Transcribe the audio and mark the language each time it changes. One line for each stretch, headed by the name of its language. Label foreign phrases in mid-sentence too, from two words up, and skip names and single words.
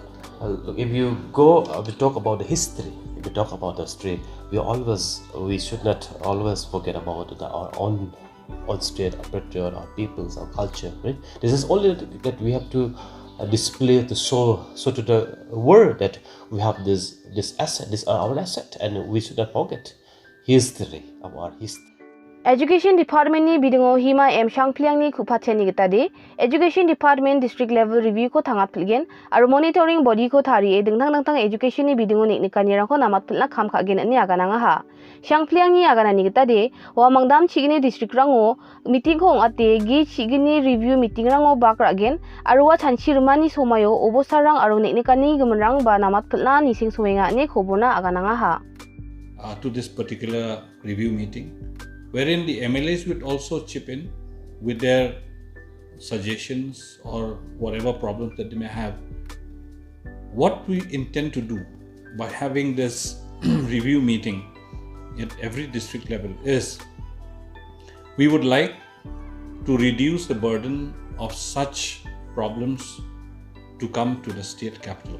English: If you go, we talk about the history. If we talk about the history, we should not always forget about our own state, our patriot, our peoples, our culture. Right? This is only that we have to display to show to the world that we have this asset, this our asset, and we should not forget history of our history.
Garo: Education Department ni bidingo hima Shangpliang ni kupateni gita de Education Department
English: district level review
Garo: ko thangat pilgen aru
English: monitoring body
Garo: ko thari e dingtang education ni bidingo ni kanira ko namat pilna kham khagen ni agana nga ha Shangpliang ni agana ni gita de wa mangdam chigini district rango meeting ko ate gi chigini
English: review meeting
Garo: rango bakragen aru wa chanchi rumani somayo obosarang aru ni kani gumrang ba namat pilna ni sing suwenga ni khobona agana nga ha
English: to this particular review meeting, wherein the MLAs would also chip in with their suggestions or whatever problems that they may have. What we intend to do by having this review meeting at every district level is we would like to reduce the burden of such problems to come to the state capital.